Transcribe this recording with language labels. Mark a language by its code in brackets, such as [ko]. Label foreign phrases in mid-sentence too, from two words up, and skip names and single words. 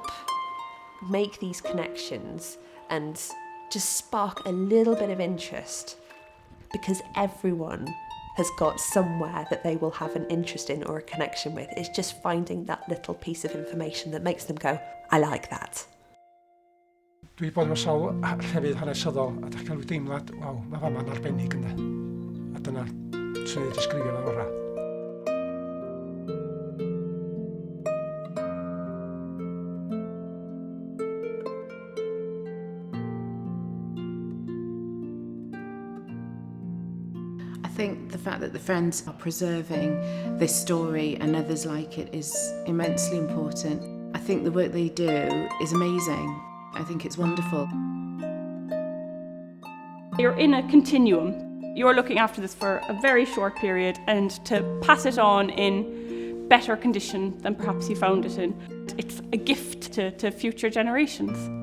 [en] make these connections and just spark a little bit of interest, because everyone has got somewhere that they will have an interest in or a connection with. It's just finding that little piece of information that makes them go, I like that. [cy] Dwi bod mewn sawl llefydd hanesyddol a dach cael rhyw deimlad, waw, mae fama'n arbennig ynde. A dyna sy'n ei disgrifio fel orau. [en] I think the fact that the Friends are preserving this story and others like it is immensely important. I think the work they do is amazing. I think it's wonderful. You're in a continuum. You're looking after this for a very short period, and to pass it on in better condition than perhaps you found it in, it's a gift to future generations.